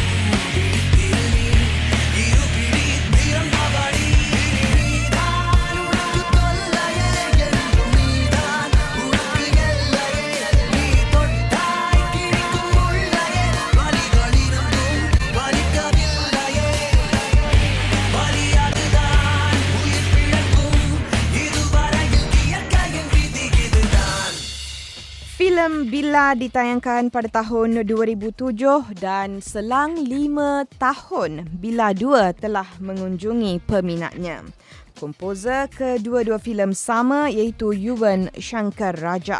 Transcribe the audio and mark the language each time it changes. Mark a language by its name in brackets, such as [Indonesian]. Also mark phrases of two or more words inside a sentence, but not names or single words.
[Tamil] விழித்திரு நீ இருபிடி திறந்தபடி நீதான் உனக்கு தொல்லையே என்றும் நீதான் உனக்கு எல்லையே நீ தொட்டாய் கிழிக்கும் முள்ளையே வலிகளிருந்தும் வலிக்கவில்லையே வலி அதுதான் உயிர் பிழைக்கும் இதுவரையில் இயற்கையின் விதி இதுதான் [Malay] Filem Bila ditayangkan pada tahun 2007 dan selang 5 tahun Bila 2 telah mengunjungi peminatnya. Komposer kedua-dua filem sama iaitu Yuvan Shankar Raja.